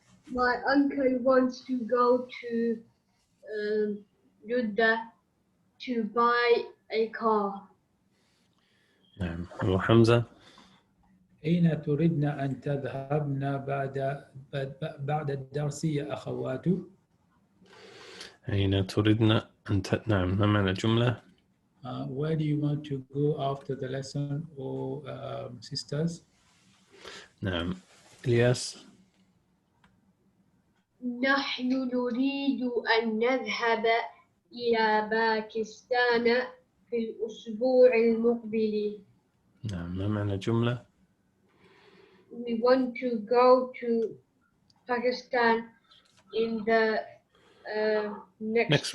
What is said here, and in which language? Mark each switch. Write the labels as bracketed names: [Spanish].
[English] My uncle wants to go to Jeddah to buy a car. [Arabic] نعم. أبو حمزة. أين تردن أن تذهبن بعد الدرس يا أخوات؟ أين تردن أن نعم. ما معنى الجملة؟ [English] Where do you want to go after the lesson, or sisters? [Arabic] نعم. إلياس. نحن نريد أن نذهب إلى باكستان في الأسبوع المقبل. نعم. ما معنى الجملة؟ [English] We want to go to Pakistan in the next